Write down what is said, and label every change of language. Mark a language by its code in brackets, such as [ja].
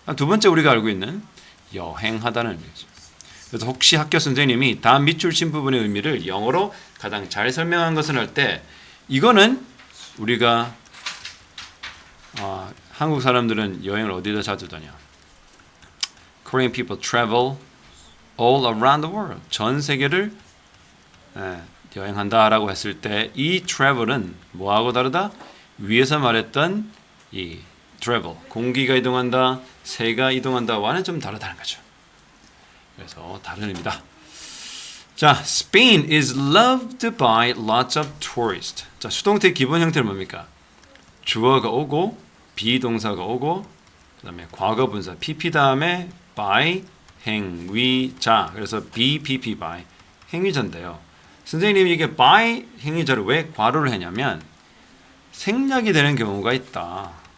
[ko] 두 번째 우리가 알고 있는 여행하다는 의미죠. 그래서 혹시 학교 선생님이 다음 밑줄 친 부분의 의미를 영어로 가장 잘 설명한 것을 할 때 이거는 우리가 한국 사람들은 여행을 어디다 자주 다녀? [en] Korean people travel all around the world. [ko] 전 세계를 여행한다라고 했을 때 이 travel은 뭐하고 다르다? 위에서 말했던 이 travel, 공기가 이동한다, 새가 이동한다와는 좀 다르다는 거죠. 그래서 다른 의미다. [en] 자, Spain is loved by lots of tourists. [ko] 자, 수동태 기본 형태는 뭡니까? 주어가 오고, 비동사가 오고, 그다음에 과거 분사 pp 다음에 by 행위자. 그래서 BPP by 행위자인데요. 선생님이 이게 by 행위자를 왜 괄호를 했냐면 생략이 되는 경우가 있다.